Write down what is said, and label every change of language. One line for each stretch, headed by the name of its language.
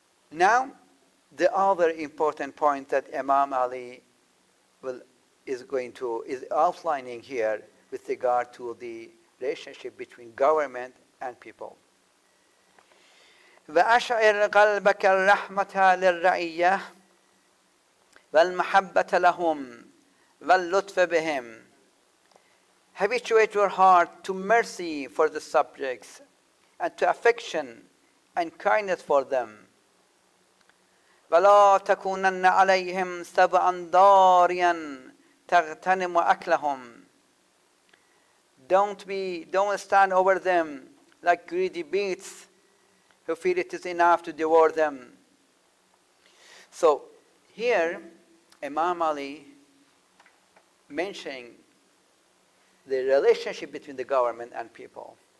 English: Now, the other important point that ImamAli is outlining here with regard to the relationship between government and people.
Arabic: وأشعر قلبك الرحمة للرعية والمحبة لهم واللطف بهم.
English: Habituate your heart to mercy for the subjects and to affection and kindness for them.
Arabic: ولا تكونن عليهم سبعا ضاريا تغتنم أكلهم.
English: Don't stand over them like greedy beasts who feel it is enough to devour them. So here, ImamAli mentioning the relationship between the government and people.